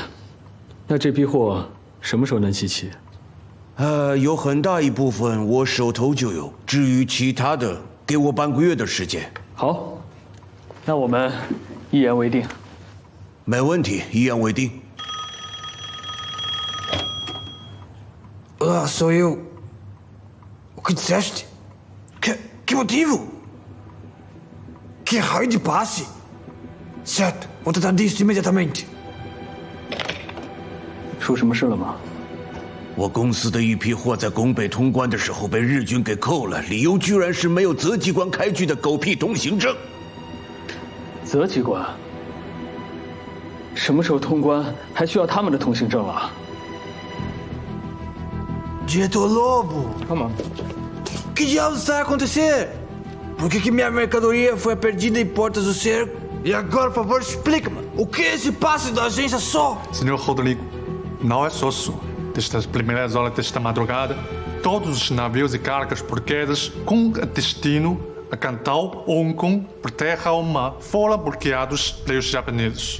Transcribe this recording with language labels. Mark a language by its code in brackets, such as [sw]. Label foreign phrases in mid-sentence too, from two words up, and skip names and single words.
[zh] 那这批货什么时候能集齐？有很大一部分我手头就有，至于其他的， 给我半个月的时间。好，那我们一言为定。没问题，一言为定。 [pt] Sou eu. O que disseste? Que motivo? Que raio de passe? Certo, vou tratar disso imediatamente. [zh] 出什么事了吗？我公司的一批货在拱北通关的时候被日军给扣了，理由居然是没有泽机关开具的狗屁通行证。泽机关？什么时候通关还需要他们的通行证啊？ [pt] Diretor Lobo! Calma. Que diabos está a acontecer? Por que minha mercadoria foi perdida em portas do cerco? E agora, por favor, explica-me. O que é esse passe da agência só? Senhor Rodrigo, não é só sua. Desde as primeiras horas desta madrugada, todos os navios e cargas portugueses com destino a Cantão, Hong Kong, por terra ou mar, foram bloqueados pelos japoneses.